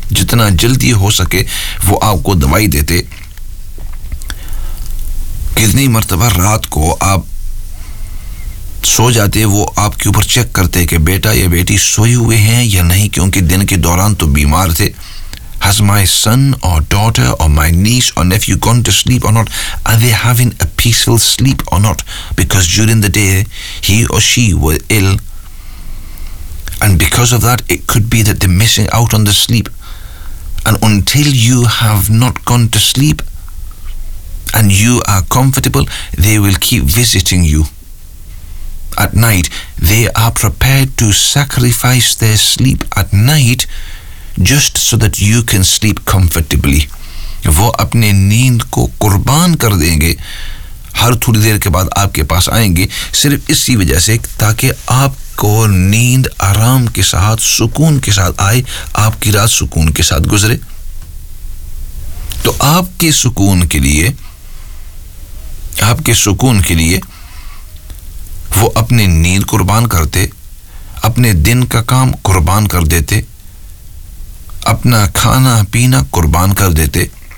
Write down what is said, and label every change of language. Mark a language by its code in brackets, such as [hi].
[hi] Jitna jaldi ho sake wo aapko dawai dete. Kitni martaba raat ko aap सो जाते हैं वो आपके ऊपर चेक करते हैं कि बेटा या बेटी सोए हुए हैं या नहीं, क्योंकि दिन के दौरान तो बीमार थे। [en] Has my son or daughter or my niece or nephew gone to sleep or not? Are they having a peaceful sleep or not? Because during the day, he or she were ill. And because of that, it could be that they're missing out on the sleep. And until you have not gone to sleep and you are comfortable, they will keep visiting you. At night, they are prepared to sacrifice their sleep at night just so that you can sleep comfortably. [hi] वो अपने नींद को कुर्बान कर देंगे, हर थोड़ी देर के बाद आपके पास आएंगे सिर्फ इसी वजह से ताकि आपको नींद आराम के साथ सुकून के साथ आए, आपकी रात सुकून के साथ गुजरे। तो आपके सुकून के लिए, आपके सुकून के लिए वो अपने नींद कुर्बान करते, अपने दिन का काम कुर्बान कर देते, अपना खाना पीना कुर्बान कर देते।